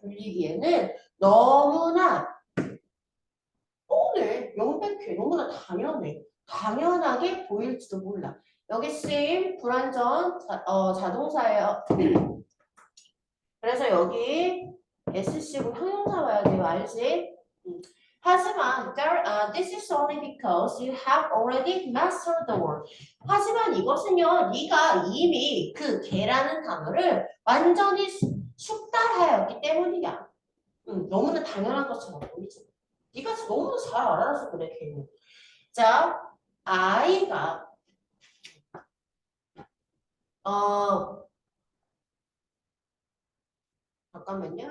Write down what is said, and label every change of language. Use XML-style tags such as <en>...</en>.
<ko>불리기에는 너무나 오늘 명백해. 너무나 당연해. 당연하게 보일지도 몰라. 여기 쓰임 불완전 자동사예요. 그래서 여기 SC고 형용사 와야 돼요. 알지? 하지만</ko> <en>this is only because you have already mastered the word.</en> <ko>하지만 이것은요, 네가 이미 그 개라는 단어를 완전히 숙달하였기 때문이야. 너무나 당연한 것처럼 보이지. 네가 너무 잘 알아서 그래, 걔는. 자, 아이가 잠깐만요.</ko>